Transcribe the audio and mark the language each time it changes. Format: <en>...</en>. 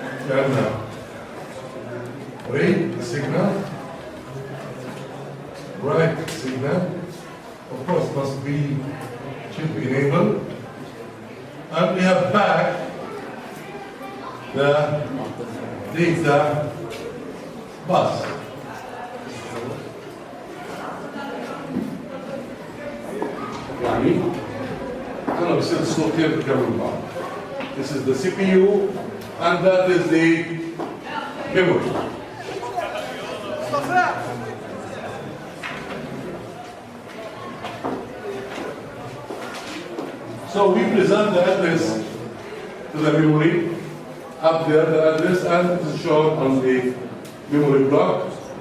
<en>and read the signal, write the signal, of course must be chip enabled, and we have back the data bus.</en> <ar>يعني أنا بصير الصوتين بكمل بعض.</ar> <en>This is the CPU and that is the memory. So we present the address to the memory, up there the address, and it is shown on the memory block.</en>